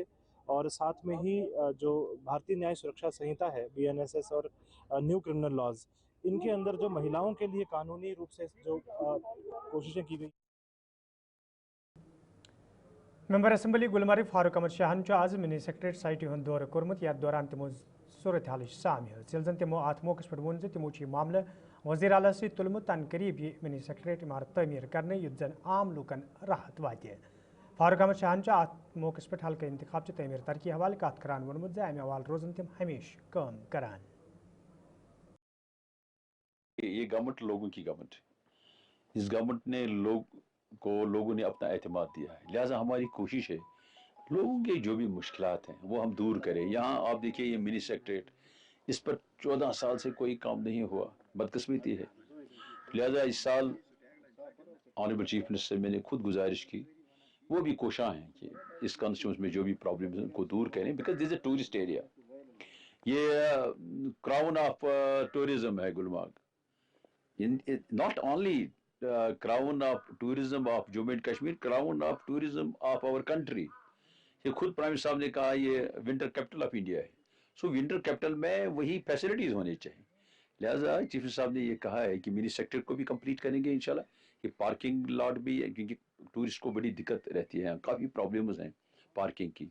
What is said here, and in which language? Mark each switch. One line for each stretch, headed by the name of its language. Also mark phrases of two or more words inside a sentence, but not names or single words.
Hindi: और साथ में ही जो भारतीय न्याय सुरक्षा संहिता है, BNSS, और
English: new criminal laws,
Hindi: इनके अंदर जो महिलाओं के लिए कानूनी रूप से जो कोशिशें की गई।
Kashmiri: मेंबर असेंबली गुलमर्ग फारूक अहमद शाहन आज मिनी सेक्रेटरीट साइट हूं दौर कोर्मुत, यात दौरान तिमो सूरत हाल साम हेल जन तिमो अत मौके पे वोन तिमो मामले वजीर आला सत तुलमुत तन करीब यह मिनी सेक्रेटरीट इमारत तमीर करने युत जन आम लूकन राहत वात। फारूक अहमद शाहन अत मौके पे हल्का इंतखाब तमीर तरक्की हवाले कत करान वोनमुत ज अमे हवाल रोजन तिम हमेशा काम करान।
Hindi: ये गवर्नमेंट लोगों की गवर्नमेंट है। इस गवर्नमेंट ने लोगों ने अपना एतमाद दिया है, लिहाजा हमारी कोशिश है लोगों के जो भी मुश्किलात हैं वो हम दूर करें। यहाँ आप देखिए ये मिनी सेक्रेटरीट, इस पर 14 साल से कोई काम नहीं हुआ, बदकिस्मती है। लिहाजा इस साल
English: honourable Chief Minister
Hindi: से मैंने खुद गुजारिश की, वो भी कोशां हैं कि इस कॉन्स्टिट्यूंस में जो भी प्रॉब्लम है उनको दूर करें,
English: because this is a tourist area.
Hindi: ये
English: crown of tourism
Hindi: है गुलमर्ग,
English: not only crown of tourism of Jammu and Kashmir, crown of tourism of our country। ये खुद Prime Minister साहब ने कहा ये winter capital of India है, सो winter capital में वही फैसिलिटीज होनी चाहिए। लिहाजा Chief Minister साहब ने ये कहा है कि मिनी सेक्टर को भी कंप्लीट करेंगे इंशाल्लाह। ये parking lot भी है, क्योंकि टूरिस्ट को बड़ी दिक्कत रहती है, काफ़ी प्रॉब्लम्स हैं पार्किंग की।